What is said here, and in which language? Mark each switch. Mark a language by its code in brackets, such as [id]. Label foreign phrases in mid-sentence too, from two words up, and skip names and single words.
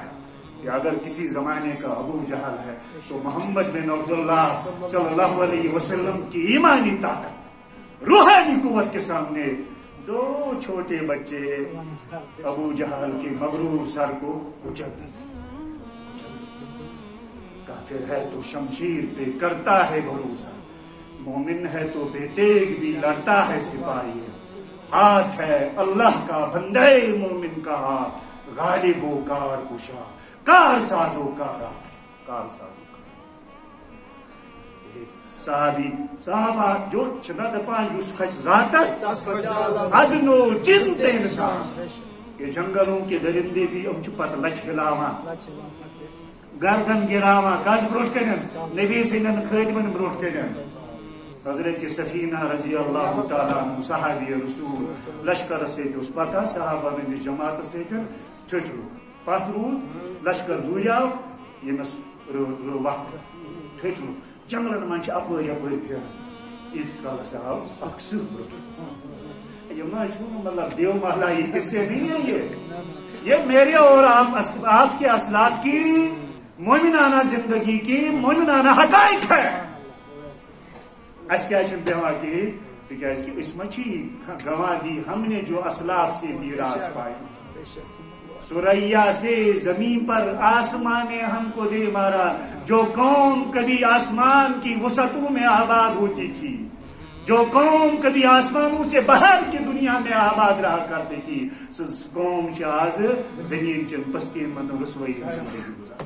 [ur] یا اگر کسی زمانے کا ابو جہل ہے تو محمد بن عبداللہ [ar] صلی اللہ علیہ وسلم [ur] کی ایمانی طاقت، روحانی قوت کے سامنے دو چھوٹے بچے ابو جہل کے مغرور سر کو کچل دیتے. کافر ہے تو شمشیر پہ کرتا ہے بھروسہ، مومن ہے تو بے تیغ بھی لڑتا ہے سپاہی. ہاتھ ہے اللہ کا بندے مومن کا ہاتھ، غالب و کار کشا کار سازو کارا کار سازو کارا. [ks] صحابہ جو چھنا دپان یوس خش ذاتس ادنو جنت انسان. [ur] یہ جنگلوں کے درندے بھی [ks] ام پت لچ ہلاوان، گردن گراوان کس بروٹ کرن نبی سندن خادمن بروٹ کرن. حضرت سفینہ [ar] رضی اللہ تعالیٰ عنہ [ks] صحابی رسول لشکر سیت اس پتہ صحابہ ہند جماعت سیتن ٹھٹ رو پت رود لشکر دوریاو یمس وقت ٹھٹ رو جنگلن من اپر یپر پھر ایتس کالس آو اک سہ بروٹ. [ur] یہ مطلب دیو محلہ یہ قصے نہیں ہے، یہ میرے اور آپ کے اسلاف کی مومنانہ زندگی کی مومنانہ حقائق ہے. [ks] اس کیا پیوان کہ تکیاز کہ اس مچھی گواہ دی [ur] ہم نے جو اسلاف سے میراث پائی. سوریا سے زمین پر آسمان نے ہم کو دے مارا. جو قوم کبھی آسمان کی وسعتوں میں آباد ہوتی تھی, جو قوم کبھی آسمانوں سے باہر کی دنیا میں آباد رہا کرتی تھی, [ks] سز قوم آج زمین چن پستین مطلب رسوئی زندگی گزار.